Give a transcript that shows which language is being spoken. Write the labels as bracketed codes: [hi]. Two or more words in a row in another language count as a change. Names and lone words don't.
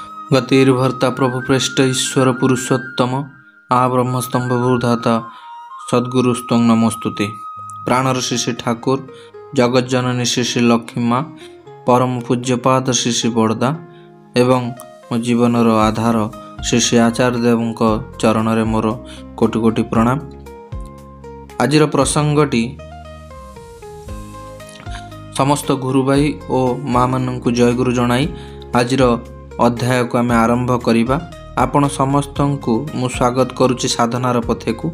[sa] गतिर्भर्ता प्रभुप्रेष्ठ ईश्वर पुरुषोत्तम आ ब्रह्मस्तंभ भूधाता सद्गुरुस्त्वं नमोस्तुते। [or] ପ୍ରାଣର ଶ୍ରୀ ଶ୍ରୀ ଠାକୁର ଜଗଜ୍ଜନନୀ ଶ୍ରୀ ଶ୍ରୀ ଲକ୍ଷ୍ମୀ ମା ପରମ ପୂଜ୍ୟପାଦ ଶ୍ରୀ ଶ୍ରୀ ବଡ଼ଦା ଏବଂ ମୋ ଜୀବନର ଆଧାର ଶ୍ରୀ ଶ୍ରୀ ଆଚାର୍ଯ୍ୟ ଦେବ ଚରଣ ମେଁ ମୋର କୋଟି କୋଟି ପ୍ରଣାମ। ଆଜିର ପ୍ରସଙ୍ଗଟି ସମସ୍ତ ଗୁରୁ ଭାଇ ଔର ମା ମାନୁ ଜୟଗୁରୁ ଜଣାଇ ଆଜିର ଅଧ୍ୟାୟ କୁ ଆମ ଆରମ୍ଭ କରିବା। ଆପଣ ସମସ୍ତ କୁ ମୁଁ ସ୍ୱାଗତ କରୁଛି ସାଧନାର ପଥେ କୁ।